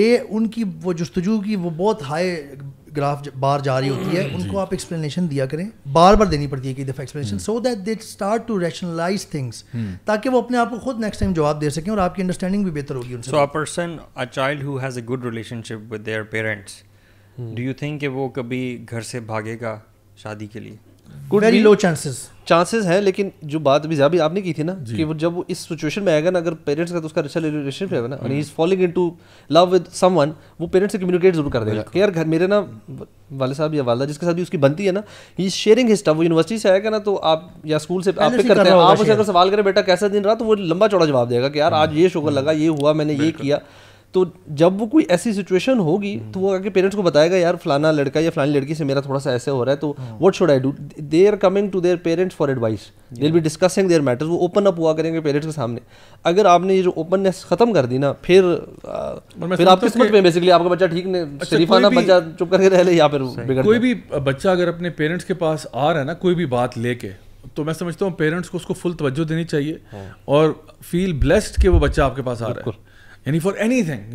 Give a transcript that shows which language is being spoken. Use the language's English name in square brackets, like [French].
[Urdu] ان کی وہ جستجو کی وہ بہت ہائی گراف بار جا رہی ہوتی ہے, ان کو آپ ایکسپلینیشن دیا کریں, بار بار دینی پڑتی ہے کئی دفعہ explanation, [English] so that they start to rationalize things, [Urdu] تاکہ وہ اپنے آپ کو خود نیکسٹ ٹائم جواب دے سکیں اور آپ کی انڈرسٹینڈنگ بھی بہتر ہوگی ان سے. [English] so a person, a child who has a good relationship with their parents, do you think [Urdu] کہ وہ کبھی گھر سے بھاگے گا شادی کے لیے؟ [English] very low chances [Urdu] ہیں, لیکن جو بات ابھی آپ نے کی تھی نا کہ وہ جب وہ اس سچویشن میں آئے گا نا, اگر پیرنٹس کا تو اس کا اچھا ریلیشن ہے نا, اور [English] he is falling into love with someone, [Urdu] وہ پیرنٹس سے کمیونیکیٹ ضرور کر دے گا کہ یار گھر میرے نا والد صاحب یا والدہ جس کے ساتھ بھی اس کی بنتی ہے نا, [English] He is sharing his stuff. [Urdu] وہ یونیورسٹی سے آئے گا نا تو آپ یا اسکول سے آپ پک کرتے ہیں, آپ اسے اگر سوال کریں بیٹا کیسا دن رہا, تو وہ لمبا چوڑا جواب دے گا کہ یار آج یہ شوگر لگا, یہ ہوا, میں نے یہ کیا. تو جب وہ کوئی ایسی سچویشن ہوگی تو وہ آگے پیرنٹس کو بتائے گا یار فلانا لڑکا یا فلانی لڑکی سے میرا تھوڑا سا ایسے ہو رہا ہے, تو [English] What should I do. They are coming to their parents for advice, they will be discussing their matters. [Urdu] وہ اوپن اپ ہوا کریں گے پیرنٹس کے سامنے. اگر آپ نے یہ جو اوپننیس ختم کر دی نا, پھر آپ قسمت میں بیسکلی آپ کا بچہ ٹھیک نہیں, شریفانہ بچہ چپ کر کے رہ لے, یا پھر کوئی بھی بچہ اگر اپنے پیرنٹس کے پاس آ رہا ہے نا کوئی بھی بات لے کے, تو میں سمجھتا ہوں پیرنٹس کو اس کو فل توجہ دینی چاہیے اور فیل بلیسڈ کہ وہ بچہ آپ کے پاس آ رہا ہے, یعنی [English] For anything.